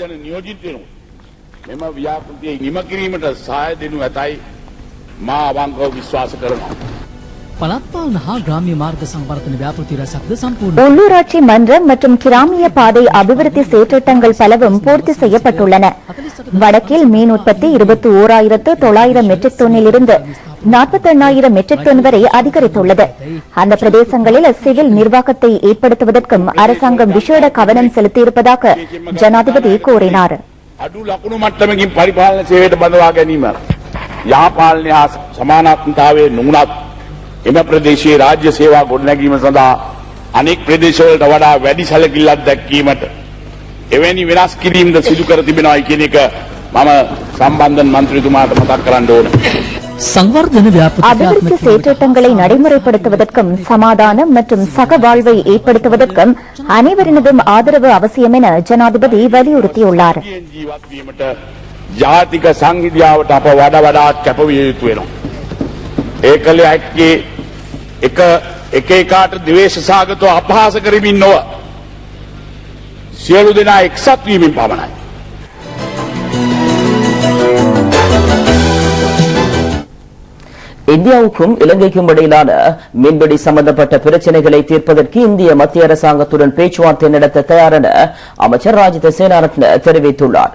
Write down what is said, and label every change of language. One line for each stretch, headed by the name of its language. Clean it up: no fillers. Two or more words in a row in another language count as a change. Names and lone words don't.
Tamil: உள்ளூராட்சி மன்றம் மற்றும் கிராமிய பாதை அபிவிருத்தி செயற்றிட்டங்கள் பலவும் பூர்த்தி செய்யப்பட்டுள்ளன. வடக்கில் மீன் உற்பத்தி 21,900 மெட்ரிக் டன்னிலிருந்து 48,000 மெட்ரிக் டன் வரை அதிகரித்துள்ளது. அந்த பிரதேசங்களில் சிவில் நிர்வாகத்தை ஏற்படுத்துவதற்கும் அரசாங்கம் விசேட கவனம் செலுத்தியிருப்பதாக ஜனாதிபதி கூறினார்.
Sinhala: සමානාත්මතාවයේ නුනත් එම ප්‍රදේශයේ රාජ්‍ය සේවා ගොඩනැගීම සඳහා අනෙක් ප්‍රදේශවලට වඩා වැඩි සැලකිල්ලක් දැක්වීමට එවැනි වෙනස් කිරීම්ද සිදු කර තිබෙනවායි කියන එක මම සම්බන්ධන මන්ත්‍රීතුමාට මතක් කරන්න ඕන.
Tamil: அபிவிருத்தி செயற்றிட்டங்களை நடைமுறைப்படுத்துவதற்கும் சமாதானம் மற்றும் சகவாழ்வை ஏற்படுத்துவதற்கும் அனைவரினதும் ஆதரவு அவசியம் என ஜனாதிபதி வலியுறுத்தியுள்ளார்.
Sinhala: ජාතික සංහිඳියාවට අප වඩා වඩාත් කැපවිය යුතු වෙනවා. ඒකලේ ඇක්කේ එක එකාට ද්වේෂ සාගතව අපහාස කරමින් නොව සියලු දෙනා එක්සත් වීමෙන් පමණයි.
Tamil: இந்தியாவுக்கும் இலங்கைக்கும் இடையிலான மீன்பிடி சம்பந்தப்பட்ட பிரச்சினைகளை தீர்ப்பதற்கு இந்திய மத்திய அரசாங்கத்துடன் பேச்சுவார்த்தை நடத்த தயார் என அமைச்சர் ராஜித சேனாரத்ன தெரிவித்துள்ளார்.